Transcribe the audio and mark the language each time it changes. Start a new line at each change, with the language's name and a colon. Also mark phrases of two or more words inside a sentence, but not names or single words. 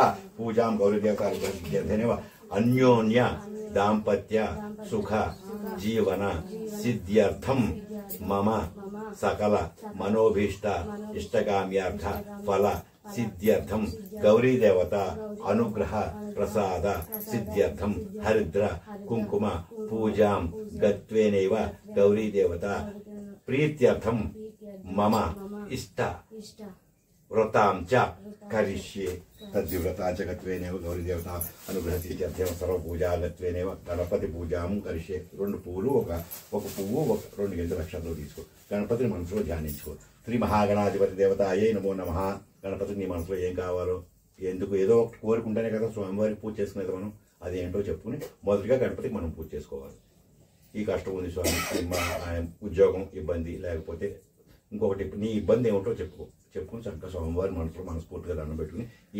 Sanskrit: पूजां गौरी देवता सिद्ध्यर्थेनैव अन्योन्य दाम्पत्य सुख जीवन सिद्ध्यर्थं मम सकल मनोभीष्ट इष्टकाम्यार्थ फल सिद्ध्यर्थं गौरी देवता अनुग्रह प्रसाद सिद्ध्यर्थं हरिद्र कुंकुम पूजां गत्वेनैव गौरी देवता प्रीत्यर्थं मम इष्ट व्रतां च करिष्ये तद्व्रतां च गत्वेनैव गौरी देवता अनुग्रह सिद्ध्यर्थं सर्व पूजा गत्वेनैव गणपति पूजां करिष्ये
Telugu: రెండు పూలు ఒక పువ్వు ఒక రెండు గింజల అక్షతలు తీసుకో గణపతిని మనసులో ధ్యానించుకో
Sanskrit: శ్రీ మహాగణాధిపతి దేవతాయై నమో నమః
Telugu: గణపతికి నీ మనసులో ఏం కావాలో ఎందుకు ఏదో ఒకటి కోరుకుంటేనే కదా స్వామివారికి పూజ చేసుకునేది మనం అదేంటో చెప్పుకుని మొదటిగా గణపతికి మనం పూజ చేసుకోవాలి ఈ కష్టం ఉంది స్వామి ఉద్యోగం ఇబ్బంది లేకపోతే ఇంకొకటి నీ ఇబ్బంది ఏమిటో చెప్పుకుని చక్కగా స్వామివారి మనసులో మనస్ఫూర్తిగా దండం పెట్టుకుని ఏ